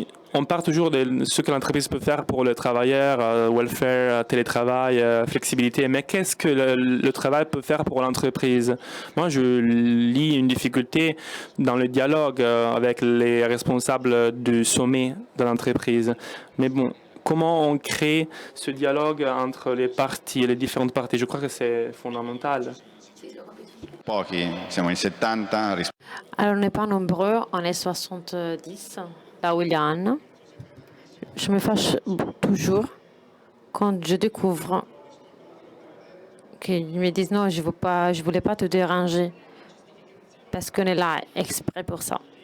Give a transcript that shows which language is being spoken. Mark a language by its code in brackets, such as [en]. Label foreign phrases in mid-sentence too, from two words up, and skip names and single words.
[fr] On parle toujours de ce que l'entreprise peut faire pour le travailleur, welfare, télétravail, flexibilité, mais qu'est-ce que le travail peut faire pour l'entreprise? Moi, je lis une difficulté dans le dialogue avec les responsables du sommet de l'entreprise. Mais bon, comment on crée ce dialogue entre les parties, les différentes parties? Je crois que c'est fondamental. [it] Pochi, siamo in 70. [fr] Alors, on n'est pas nombreux, on est 70. Là où il y a Anne, je me fâche toujours quand je découvre qu'ils me disent non, je voulais pas te déranger parce qu'on est là exprès pour ça.